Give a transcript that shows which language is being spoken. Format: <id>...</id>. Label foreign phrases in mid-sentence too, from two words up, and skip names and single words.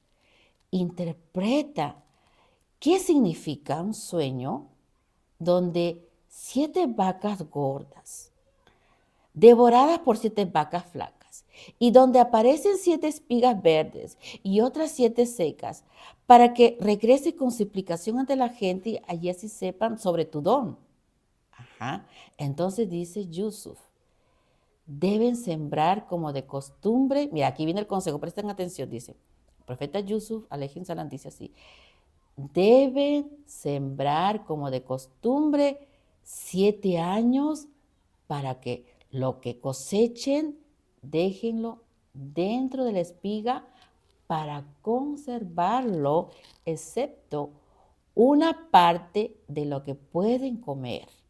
<es>Interpreta qué significa un sueño donde 7 vacas gordas, devoradas por 7 vacas flacas, y donde aparecen 7 espigas verdes y otras 7 secas, para que regrese con su explicación ante la gente y allí así sepan sobre tu don. Entonces dice Yusuf, deben sembrar como de costumbre. Mira, aquí viene el consejo, presten atención, dice. El profeta Yusuf,</es> <ar>عليه السلام,</ar> <es>dice así, deben sembrar como de costumbre 7 años para que lo que cosechen, déjenlo dentro de la espiga para conservarlo, excepto una parte de lo que pueden comer.</es>